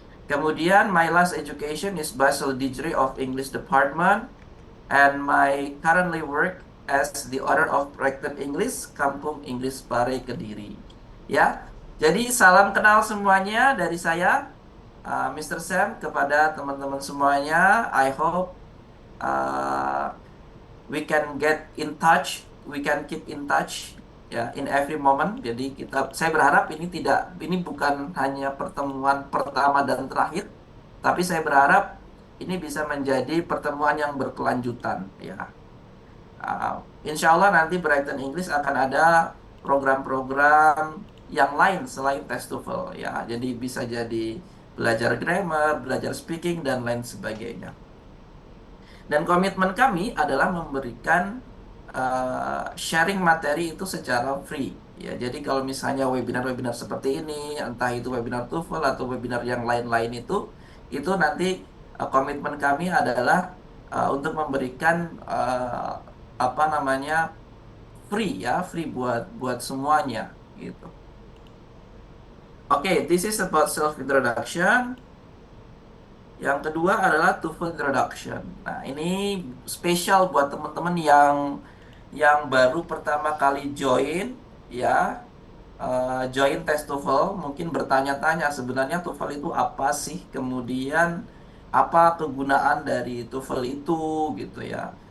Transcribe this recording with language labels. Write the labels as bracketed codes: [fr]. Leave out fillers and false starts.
[id] Kemudian [en] my last education is Bachelor Degree of English Department and my currently work as the owner of Brighton English, Kampung English Pare Kediri. [id] Ya, jadi salam kenal semuanya dari saya, Mr. Sam, kepada teman-teman semuanya. [en] I hope uh, we can get in touch, we can keep in touch ya in every moment. [id] Jadi saya berharap ini bukan hanya pertemuan pertama dan terakhir, tapi saya berharap ini bisa menjadi pertemuan yang berkelanjutan ya. Insya Allah nanti Brighton English akan ada program-program yang lain selain tes TOEFL ya. Jadi bisa jadi belajar grammar, belajar speaking dan lain sebagainya. Dan komitmen kami adalah memberikan sharing materi itu secara free. Ya, jadi kalau misalnya webinar-webinar seperti ini, entah itu webinar TOEFL atau webinar yang lain-lain itu nanti komitmen kami adalah untuk memberikan apa namanya free ya, free buat buat semuanya gitu. [en] Oke, this is about self introduction. [id] Yang kedua adalah TOEFL Introduction. Nah, ini spesial buat teman-teman yang baru pertama kali join ya, join tes TOEFL, mungkin bertanya-tanya sebenarnya TOEFL itu apa sih? Kemudian apa kegunaan dari TOEFL itu gitu ya.